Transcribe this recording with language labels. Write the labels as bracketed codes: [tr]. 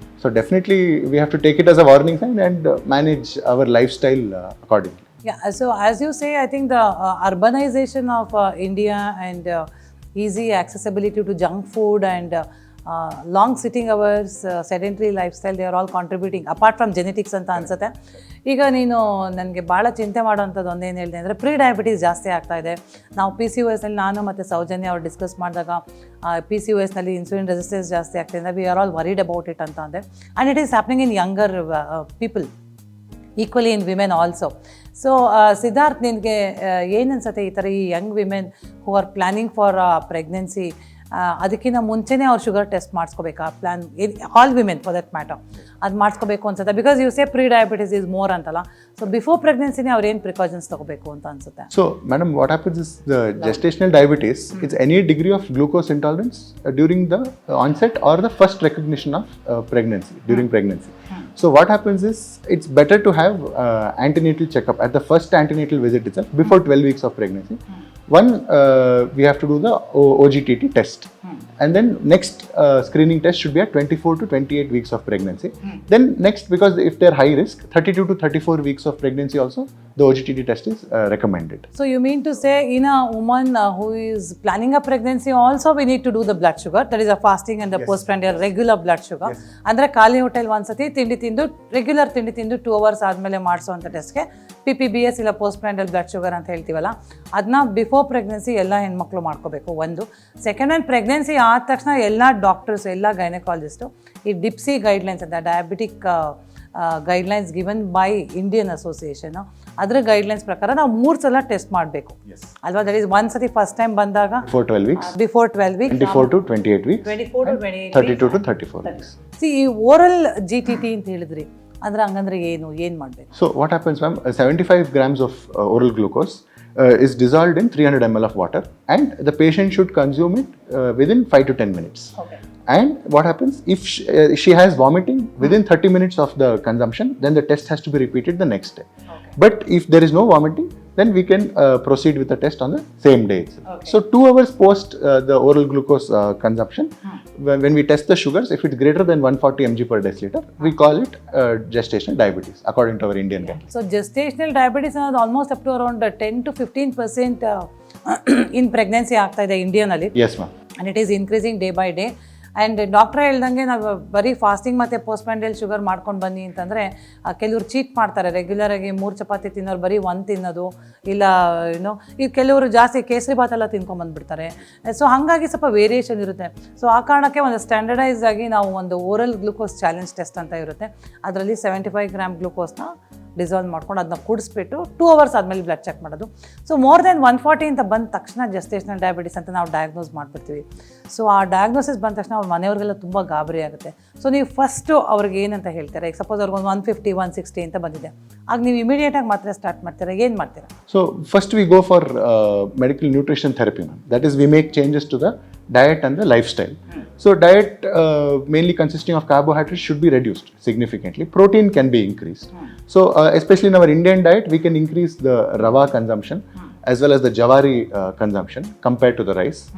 [en] So definitely we have to take it as a warning sign and manage our lifestyle accordingly. Yeah, so as you say, I think the urbanization of India and easy accessibility to junk food and long sitting hours, sedentary lifestyle, they are all contributing apart from genetics [kn] ಅಂತ ಅನ್ಸುತ್ತೆ. ಈಗ ನೀನು ನನಗೆ ಭಾಳ ಚಿಂತೆ ಮಾಡೋವಂಥದ್ದು ಒಂದೇನು ಹೇಳಿದೆ ಅಂದರೆ ಪ್ರೀ ಡಯಾಬಿಟೀಸ್ ಜಾಸ್ತಿ ಆಗ್ತಾ ಇದೆ. ನಾವು PCOS ನಲ್ಲಿ ನಾನು ಮತ್ತು ಸೌಜನ್ಯ ಅವ್ರು ಡಿಸ್ಕಸ್ ಮಾಡಿದಾಗ PCOS ನಲ್ಲಿ ಇನ್ಸುಲಿನ್ ರೆಸಿಸ್ಟೆನ್ಸ್ ಜಾಸ್ತಿ ಆಗ್ತಿದೆ, [en] we are all worried about it [kn] ಅಂತ ಅಂದೆ. [en] And it is happening in younger people, equally in women also. [kn] So Siddharth, ನಿನಗೆ ಏನು ಅನ್ಸುತ್ತೆ ಈ ಥರ ಈ [en] young women who are planning for pregnancy, [kn] ಅದಕ್ಕಿಂತ ಮುಂಚೆನೇ ಅವ್ರು sugar test ಮಾಡಿಸ್ಕೋಬೇಕಾ? [en] all women for that matter [kn] ಅದು ಮಾಡಿಸ್ಕೋಬೇಕು ಅನ್ಸುತ್ತೆ, [en] Because you say prediabetes is more ಅಂತಲ್ಲ. [kn] ಸೊ ಬಿಫೋರ್ ಪ್ರೆಗ್ನೆನ್ಸಿನೇ ಅವ್ರು ಏನು ಪ್ರಿಕಾಷನ್ಸ್ ತಗೋಬೇಕು ಅಂತ ಅನ್ಸುತ್ತೆ? [en] So madam, what happens is the gestational diabetes, it's any degree of glucose intolerance during the onset or the first recognition of pregnancy, during pregnancy. So what happens is it's better to have antenatal checkup at the first antenatal visit itself before 12 weeks of pregnancy. One, we have to do the OGTT test, and then next screening test should be at 24 to 28 weeks of pregnancy. Then next, because if they're high risk, 32 to 34 weeks of pregnancy also, the OGTT test is recommended. So you mean to say in a woman who is planning a pregnancy also we need to do the blood sugar, that is a fasting and the postprandial regular blood sugar. [kn] ಅಂದರೆ ಖಾಲಿ hotel ಒಂದ್ಸತಿ ತಿಂಡಿ ತಿಂದು regular ತಿಂಡಿ ತಿಂದು 2 hours ಆದಮೇಲೆ ಮಾಡಿಸೋವಂಥ ಟೆಸ್ಟ್ಗೆ PPBS ಇಲ್ಲ ಪೋಸ್ಟ್ಪ್ರಾಂಡಿಯಲ್ blood sugar ಅಂತ ಹೇಳ್ತೀವಲ್ಲ, ಅದನ್ನ ಬಿಫೋರ್ ಪ್ರೆಗ್ನೆನ್ಸಿ ಎಲ್ಲ ಹೆಣ್ಮಕ್ಳು ಮಾಡ್ಕೋಬೇಕು. ಒಂದು. ಸೆಕೆಂಡ್ ಆ್ಯಂಡ್ ಪ್ರೆಗ್ನೆನ್ಸಿ ಆದ ತಕ್ಷಣ ಎಲ್ಲ ಡಾಕ್ಟರ್ಸ್, ಎಲ್ಲ ಗೈನಕಾಲಜಿಸ್ಟು ಈ ಡಿಪ್ಸಿ ಗೈಡ್ಲೈನ್ಸ್ ಅಂತ diabetic guidelines given by Indian association, ಅದರ ಗೈಡ್ಲೈನ್ಸ್ ಪ್ರಕಾರ ನಾವು 3 ಸಲ ಟೆಸ್ಟ್ ಮಾಡಬೇಕು ಅಲ್ವಾ? [en] That is ಒಂದ್ಸತಿ first time ಬಂದಾಗ Before 12 weeks, 24 to 28 weeks, 24 to 28 32 to 34 weeks. [kn] ಈ ಓರಲ್ GTT ಅಂತ ಹೇಳಿದ್ರಿ, ಅಂದ್ರೆ ಹಂಗಂದ್ರೆ ಏನು ಮಾಡಬೇಕು? [en] So what happens, ma'am, 75 grams of oral glucose is dissolved in 300 ml of water, and the patient should consume it within 5 to 10 minutes. Okay. And what happens if she has vomiting within 30 minutes of the consumption, then the test has to be repeated the next day. Okay. But if there is no vomiting, then we can proceed with the test on the same day itself. Okay. So 2 hours post the oral glucose consumption, when we test the sugars, if it's greater than 140 mg per deciliter, we call it gestational diabetes according to our Indian guidelines. So gestational diabetes is almost up to around 10 to 15% in pregnancy [kn] ಆಗ್ತಾ ಇದೆ ಇಂಡಿಯಾನಲ್ಲಿ. [en] Yes, ma'am. And it is increasing day by day. [kn] And doctor ಹೇಳ್ದಂಗೆ ನಾವು ಬರೀ fasting ಮತ್ತು ಪೋಸ್ಟ್ಪ್ರಾಂಡಿಯಲ್ sugar ಮಾಡ್ಕೊಂಡು ಬನ್ನಿ ಅಂತಂದರೆ ಕೆಲವರು ಚೀಟ್ ಮಾಡ್ತಾರೆ. ರೆಗ್ಯುಲರಾಗಿ 3 ಚಪಾತಿ ತಿನ್ನೋರು ಬರೀ 1 ತಿನ್ನೋದು, ಇಲ್ಲ ಈ ಕೆಲವರು ಜಾಸ್ತಿ ಕೇಸರಿ ಭಾತೆಲ್ಲ ತಿನ್ಕೊಂಬಂದುಬಿಡ್ತಾರೆ. ಸೊ ಹಾಗಾಗಿ ಸ್ವಲ್ಪ ವೇರಿಯೇಷನ್ ಇರುತ್ತೆ. ಸೊ ಆ ಕಾರಣಕ್ಕೆ ಒಂದು ಸ್ಟ್ಯಾಂಡರ್ಡೈಸ್ ಆಗಿ ನಾವು ಒಂದು ಓರಲ್ ಗ್ಲೂಕೋಸ್ ಚಾಲೆಂಜ್ ಟೆಸ್ಟ್ ಅಂತ ಇರುತ್ತೆ, ಅದರಲ್ಲಿ 75 ಗ್ರಾಮ್ ಗ್ಲೂಕೋಸ್ನ ಡಿಸಾಲ್ವ್ ಮಾಡ್ಕೊಂಡು ಅದನ್ನ ಕುಡಿಸ್ಬಿಟ್ಟು 2 hours ಆದಮೇಲೆ ಬ್ಲಡ್ ಚೆಕ್ ಮಾಡೋದು. ಸೊ ಮೋರ್ ದೆನ್ 140 ಅಂತ ಬಂದ ತಕ್ಷಣ ಜೆಸ್ಟೇಷನಲ್ ಡಯಾಬಿಟಿಸ್ ಅಂತ ನಾವು ಡಯಾಗ್ನೋಸ್ ಮಾಡಿಬಿಡ್ತೀವಿ. ಸೊ ಆ ಡಯಾಗ್ನೋಸಿಸ್ ಬಂದ ತಕ್ಷಣ ಅವ್ರ ಮನೆಯವ್ರಿಗೆಲ್ಲ ತುಂಬ ಗಾಬರಿ ಆಗುತ್ತೆ. ಸೊ ನೀವು ಫಸ್ಟು ಅವ್ರಿಗೆ ಏನಂತ ಹೇಳ್ತಾರೆ, ಈಗ ಸಪೋಸ್ ಅವ್ರಿಗೆ 150 160 ಅಂತ ಬಂದಿದೆ, ಆಗ ನೀವು ಇಮಿಡಿಯೇಟಾಗಿ ಮಾತ್ರ ಸ್ಟಾರ್ಟ್ ಮಾಡ್ತೀರಾ, ಏನು ಮಾಡ್ತೀರಾ? [en] So first we go for medical nutrition therapy, ma'am. That is, we make changes to the diet and the lifestyle. So diet mainly consisting of carbohydrates should be reduced significantly. Protein can be increased. So especially in our Indian diet, we can increase the rava consumption as well as the jawari consumption compared to the rice.